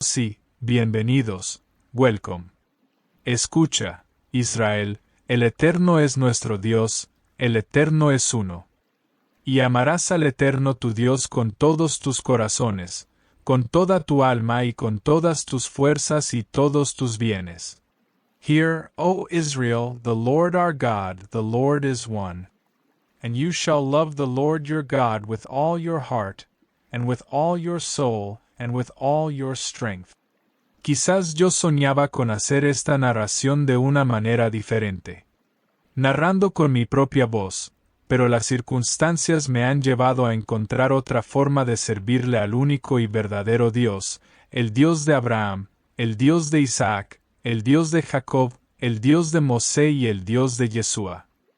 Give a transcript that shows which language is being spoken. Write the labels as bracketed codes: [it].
[es] sí, bienvenidos, welcome. Escucha, Israel, el Eterno es nuestro Dios, el Eterno es uno. Y amarás al Eterno tu Dios con todos tus corazones, con toda tu alma y con todas tus fuerzas y todos tus bienes. [en] Hear, O Israel, the Lord our God, the Lord is one. And you shall love the Lord your God with all your heart, and with all your soul, and with all your strength. [es] Quizás yo soñaba con hacer esta narración de una manera diferente, narrando con mi propia voz, pero las circunstancias me han llevado a encontrar otra forma de servirle al único y verdadero Dios, el Dios de Abraham, el Dios de Isaac, el Dios de Jacob, el Dios de Mosé y el Dios de Yeshua.